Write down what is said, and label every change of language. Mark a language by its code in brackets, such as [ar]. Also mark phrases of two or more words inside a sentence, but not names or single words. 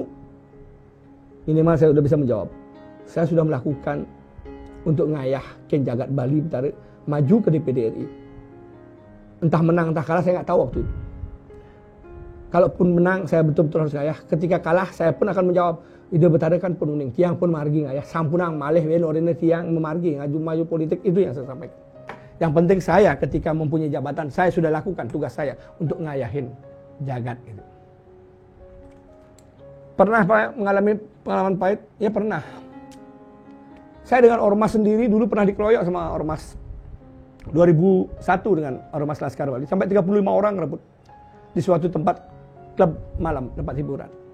[id] Minimal saya sudah bisa menjawab. Saya sudah melakukan untuk ngayah Ken Jagat Bali Betara maju ke DPD RI. Entah menang entah kalah saya nggak tahu waktu itu. Kalaupun menang saya betul-betul harus ngayah. Ketika kalah saya pun akan menjawab, [ban] Ide Betara kan penuning tiang pun margi ngayah, sampunang malih wen orine tiang memargi ngaju [id] maju politik. Itu yang saya sampaikan. Yang penting saya ketika mempunyai jabatan saya sudah lakukan tugas saya untuk ngayahin jagat itu. Pernah mengalami pengalaman pahit? Ya pernah. Saya dengan ormas sendiri dulu pernah dikeroyok sama ormas. 2001 dengan ormas Laskar Bali. Sampai 35 orang rebut di suatu tempat klub malam, tempat hiburan.